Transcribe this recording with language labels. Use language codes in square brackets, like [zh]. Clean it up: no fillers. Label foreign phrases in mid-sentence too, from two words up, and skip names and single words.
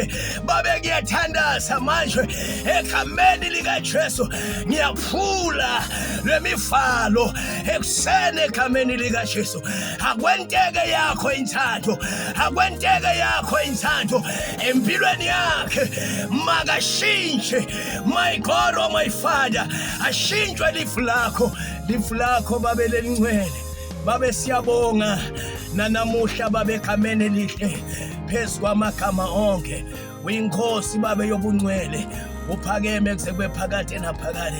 [ss] Babe ngiyathandaza manje egameni likaJesu, ngiyaphula lemivalo ekuseni egameni likaJesu. Akwenteke yakho inthando, akwenteke yakho inthando empilweni yakhe, makashintshe. [en] My God, oh my Father, [ss] ashintshwe lifu lakho babe lelingcwele. Babe siyabonga nanamuhla babe egameni elihle phezu kwamagama onke. Uyinkosi babe yobungcwele, uphakeme kuze phakade naphakade.